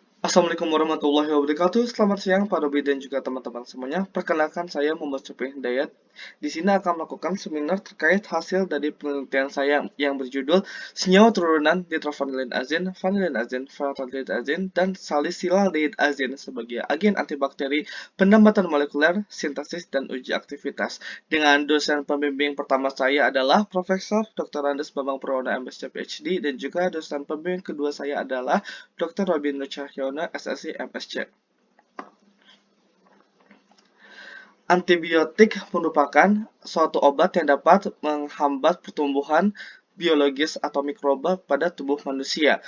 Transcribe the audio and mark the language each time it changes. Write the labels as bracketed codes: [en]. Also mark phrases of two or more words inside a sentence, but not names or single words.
[ar] السلام عليكم ورحمة الله وبركاته. [id] Selamat siang Pak Robi dan juga teman-teman semuanya. Perkenalkan saya Muhammad Syafri Hidayat. Di sini akan melakukan seminar terkait hasil dari penelitian saya yang berjudul Senyawa Turunan Nitrovanillin Azin, Vanillin Azin, Vanillin Azin, dan Salicylaldehyde Azin sebagai agen antibakteri, penambatan molekuler, sintesis, dan uji aktivitas. Dengan dosen pembimbing pertama saya adalah Profesor Dr. Andes Bambang Purwona MSc PhD, dan juga dosen pembimbing kedua saya adalah Dr. Robin Nur Cahyono, SSC MSc. Antibiotik merupakan suatu obat yang dapat menghambat pertumbuhan biologis atau mikroba pada tubuh manusia.